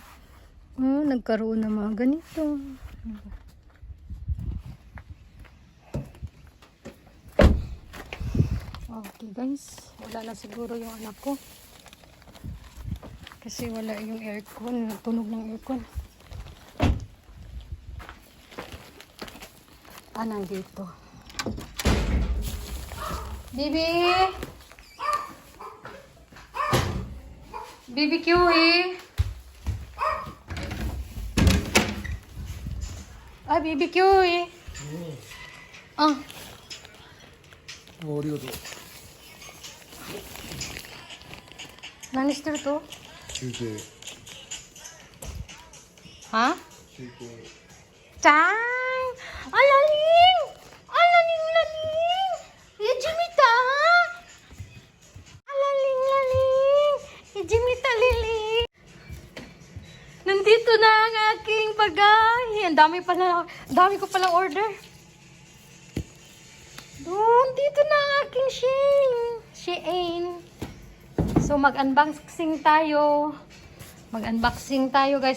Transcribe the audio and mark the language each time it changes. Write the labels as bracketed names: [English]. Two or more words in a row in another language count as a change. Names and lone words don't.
[Filipino] Nagkaroon ng mga ganito. [English] Okay guys, [Filipino] wala na siguro yung anak ko. Kasi wala yung aircon, tunog ng aircon. Nandito. Bibi! [Japanese] BBQ BBQありがとう。何してると？休憩。は？休憩。 Chang! Alaling! Alaling! Ijimita! Alaling! Ijimita lili! [Filipino] Nandito na ang aking pagkain. Ang dami ko palang order. Doon, dito na ang aking Shein. So, mag-unboxing tayo. Mag-unboxing tayo, guys.